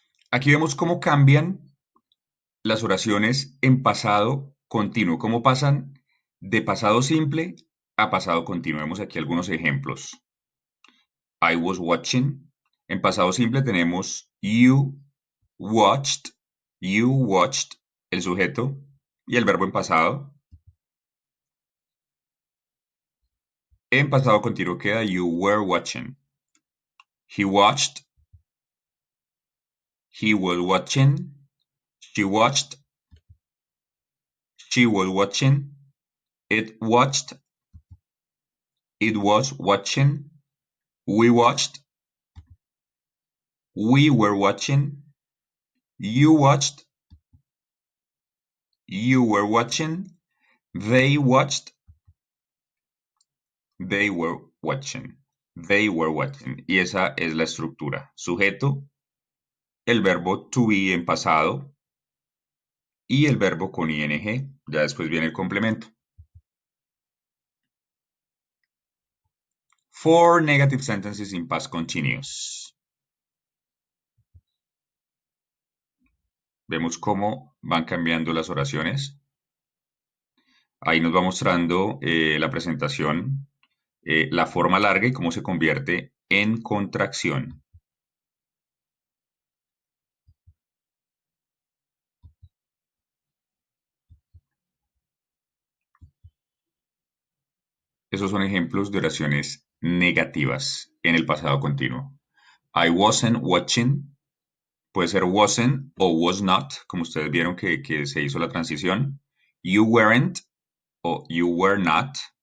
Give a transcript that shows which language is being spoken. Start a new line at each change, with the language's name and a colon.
Spanish: Aquí vemos cómo cambian las oraciones en pasado continuo, cómo pasan de pasado simple a pasado continuo. Vemos aquí algunos ejemplos.
English: I was watching.
Spanish: En pasado simple tenemos
English: you watched,
Spanish: el sujeto y el verbo en pasado. En pasado continuo queda
English: you were watching. He watched, he was watching, she watched, she was watching, it watched, it was watching, we watched, we were watching, you watched, you were watching, they watched, they were watching. They were watching.
Spanish: Y esa es la estructura. Sujeto, el verbo to be en pasado y el verbo con ing. Ya después viene el complemento.
English: Four negative sentences in past continuous.
Spanish: Vemos cómo van cambiando las oraciones. Ahí nos va mostrando la presentación, la forma larga y cómo se convierte en contracción. Esos son ejemplos de oraciones negativas en el pasado continuo.
English: I wasn't watching.
Spanish: Puede ser wasn't o
English: was not,
Spanish: como ustedes vieron que se hizo la transición.
English: You weren't o you were not.